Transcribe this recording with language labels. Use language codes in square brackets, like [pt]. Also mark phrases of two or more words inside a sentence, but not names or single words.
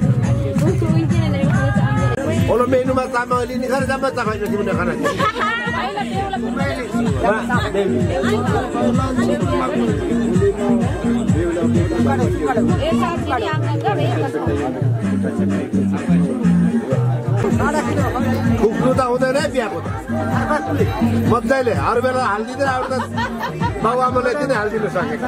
[ms] Kalau menu macam ini kan sama macam ini [ne] फुक्नु त हुँदैन है बिहाको त मजाले हर बेला हालिदिँदैन अब त बाबुआमाले किन हालिदिनु सकेको